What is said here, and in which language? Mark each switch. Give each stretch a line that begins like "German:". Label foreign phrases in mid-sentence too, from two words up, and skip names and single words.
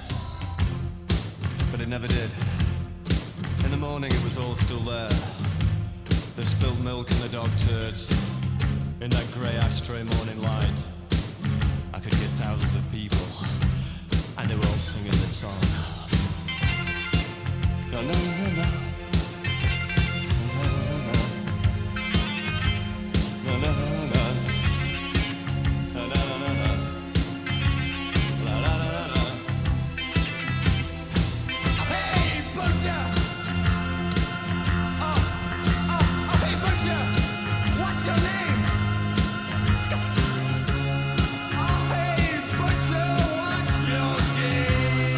English: But it never did. In the morning it was all still there. The spilled milk and the dog turds in that grey ashtray morning light. I could hear thousands of people, and they were all singing this song. No, no, no, no. No, no, no, no. No, no, no, no. La, la, la, la, la. Hey, butcher! Oh, hey, butcher! What's your name? Oh, hey, butcher, what's your game?